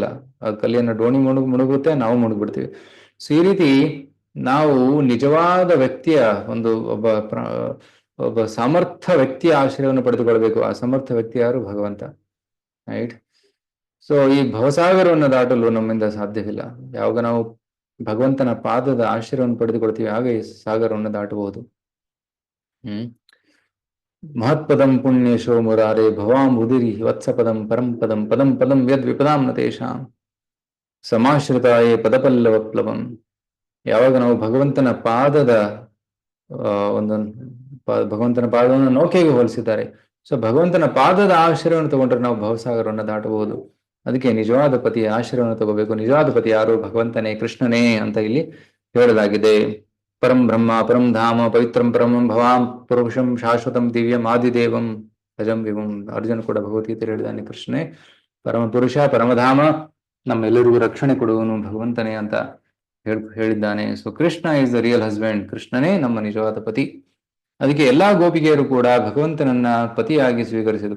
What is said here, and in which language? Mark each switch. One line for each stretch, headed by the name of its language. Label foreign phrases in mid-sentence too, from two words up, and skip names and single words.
Kannada: ಆ ಕಲ್ಲಿನ ಡೋಣಿ ಮುಳುಗುತ್ತೆ, ನಾವು ಮುಳುಗ್ಬಿಡ್ತೀವಿ. ಸೊ ಈ ರೀತಿ ನಾವು ನಿಜವಾದ ವ್ಯಕ್ತಿಯ ಒಬ್ಬ ಸಮರ್ಥ ವ್ಯಕ್ತಿಯ ಆಶ್ರಯವನ್ನು ಪಡೆದುಕೊಳ್ಬೇಕು. ಆ ಸಮರ್ಥ ವ್ಯಕ್ತಿ ಯಾರು? ಭಗವಂತ. ರೈಟ್. ಸೊ ಈ ಭವಸಾಗರವನ್ನು ದಾಟಲು ನಮ್ಮಿಂದ ಸಾಧ್ಯವಿಲ್ಲ. ಯಾವಾಗ ನಾವು ಭಗವಂತನ ಪಾದದ ಆಶ್ರಯವನ್ನು ಪಡೆದುಕೊಳ್ತೀವಿ, ಆಗ ಈ ಸಾಗರವನ್ನು ದಾಟಬಹುದು.
Sanskrit: ಮಹತ್ಪದಂ ಪುಣ್ಯೇಶೋ ಮುರಾರೇ ಭವಾಂಬುದಿರಿ ವತ್ಸಪದಂ ಪರಂ ಪದಂ ಪದಂ ಪದಂ ಯದ್ ವಿಪದಾಂ ನ ತೇಷಾಂ ಸಮಾಶ್ರಿತಾಯೇ ಪದಪಲ್ಲವಪ್ಲವಂ.
Kannada: ಯಾವಾಗ ನಾವು ಭಗವಂತನ ಪಾದದ ಭಗವಂತನ ಪಾದವನ್ನು ನೌಕೆಗೆ ಹೋಲಿಸಿದ್ದಾರೆ. ಸೊ ಭಗವಂತನ ಪಾದದ ಆಶ್ರಯವನ್ನು ತಗೊಂಡ್ರೆ ನಾವು ಭವಸಾಗರವನ್ನು ದಾಟಬಹುದು. ಅದಕ್ಕೆ ನಿಜವಾದ ಪತಿಯ ಆಶ್ರಯವನ್ನು ತಗೋಬೇಕು. ನಿಜವಾದ ಪತಿ ಯಾರು? ಭಗವಂತನೇ, ಕೃಷ್ಣನೇ ಅಂತ ಇಲ್ಲಿ ಹೇಳಲಾಗಿದೆ.
Sanskrit: ಪರಂ ಬ್ರಹ್ಮ, ಪರಂ ಧಾಮ, ಪವಿತ್ರಂ ಪರಮಂ ಭವಾಂ ಪುರುಷಂ ಶಾಶ್ವತಂ ದಿವ್ಯಂ ಆದಿದೇವಂ ಭಜಂ ವಿಭಂ.
Kannada: ಅರ್ಜುನ ಕೂಡ ಭಗವದ್ಗೀತೆ ಹೇಳಿದ್ದಾನೆ, ಕೃಷ್ಣನೇ ಪರಮ ಪುರುಷ, ಪರಮಧಾಮ, ನಮ್ಮೆಲ್ಲರಿಗೂ ರಕ್ಷಣೆ ಕೊಡುವನು ಭಗವಂತನೇ ಅಂತ ಹೇಳಿದ್ದಾನೆ. ಸೊ
English: Krishna is the real husband.
Kannada: ಕೃಷ್ಣನೇ ನಮ್ಮ ನಿಜವಾದ ಪತಿ. ಅದಕ್ಕೆ ಎಲ್ಲಾ ಗೋಪಿಗೆಯರು ಕೂಡ ಭಗವಂತನನ್ನ ಪತಿಯಾಗಿ ಸ್ವೀಕರಿಸಿದರು.